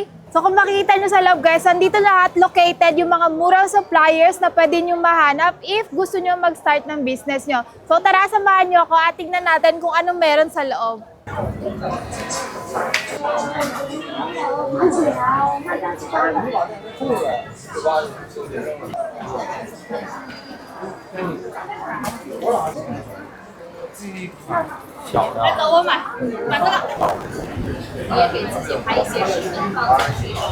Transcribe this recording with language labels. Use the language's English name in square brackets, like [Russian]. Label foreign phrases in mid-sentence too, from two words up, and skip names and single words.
[Filipino] So kung makikita nyo sa loob guys, nandito lahat located yung mga murang suppliers na pwede nyo mahanap if gusto nyo mag-start ng business nyo. So tara, samahan nyo ako at tignan natin kung anong meron sa loob. [Chinese] 我买这个，你也可以自己拍一些视频放上去。